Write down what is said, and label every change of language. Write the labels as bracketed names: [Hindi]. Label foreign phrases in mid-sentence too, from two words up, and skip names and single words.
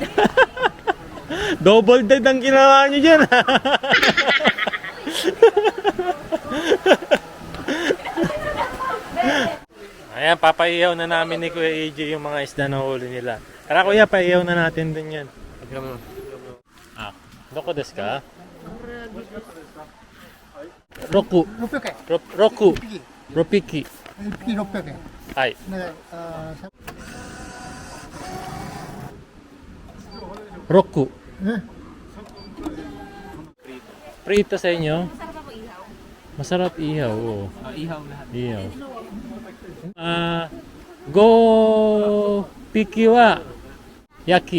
[Filipino] Double dead ang ginawa niyo dyan. Ayan, papaihaw na namin ni Kuya AJ yung mga isda na huli nila. Tara kuya, paihaw na natin din yan. [Japanese] Ah, どこですか? Roku. 600円。六。六匹. 1匹600円。はい。ね、 Roku. ね。 [Filipino] Prito sa inyo? Masarap ihaw, oo. Ihaw lahat. [Japanese] Ihaw. 五匹は焼き.